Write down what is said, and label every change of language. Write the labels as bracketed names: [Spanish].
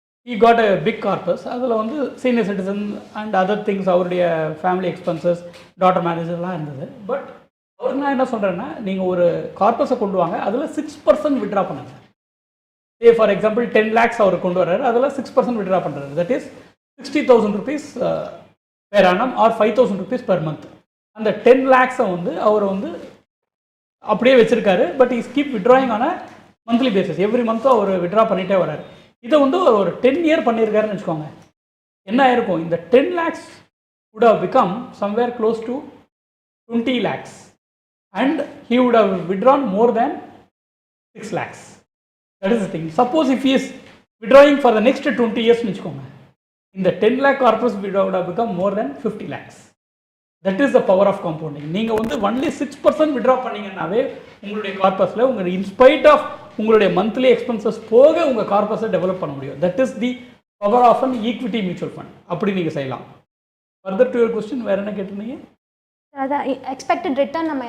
[English] He got a big corpus. [Tamil] அதில் வந்து [English] senior citizen and other things, [Tamil] அவருடைய [English] family expenses, daughter மேரேஜெல்லாம் [Tamil] இருந்தது. But அவருக்கு நான் என்ன சொல்கிறேன்னா, நீங்கள் ஒரு கார்பஸை கொண்டு வாங்க, அதில் 6% விட்ரா பண்ணுங்க. ஃபார் எக்ஸாம்பிள் 10 lakhs அவர் கொண்டு வர்றாரு, அதில் 6% விட்ரா பண்ணுறாரு. [English] That is 60,000 rupees per annum or 5,000 rupees per month. [Tamil] அந்த 10 lakhs வந்து அவர் வந்து அப்படியே வச்சிருக்காரு. [English] But is keep withdrawing on a monthly basis. Every மந்த்தும் [Tamil] our withdraw பண்ணிகிட்டே வர்றாரு. இதை வந்து ஒரு 10 year பண்ணியிருக்காருன்னு வச்சுக்கோங்க. என்ன ஆயிருக்கும், இந்த [English] 10 lakhs would have become somewhere close to 20 lakhs and he would have withdrawn more than 6 lakhs. That is the thing. Suppose if he is withdrawing for the next 20 years, in the 10 lakh corpus would have become more than 50 lakhs. That is the power of compounding. [Tamil] நீங்கள் வந்து only 6% withdraw பண்ணீங்கன்னாவே உங்களுடைய கார்பஸில் உங்கள் [English] in spite of [Tamil] உங்களுடைய monthly expenses போக உங்கள் கார்பஸை develop பண்ண முடியும். [English] That is the power of an equity mutual fund. [Tamil] அப்படி நீங்கள் செய்யலாம். [English] further to your question [Tamil] வேறு என்ன கேட்டிருந்தீங்க? அதான் எக்ஸ்பெக்டட் ரிட்டர்ன் நம்ம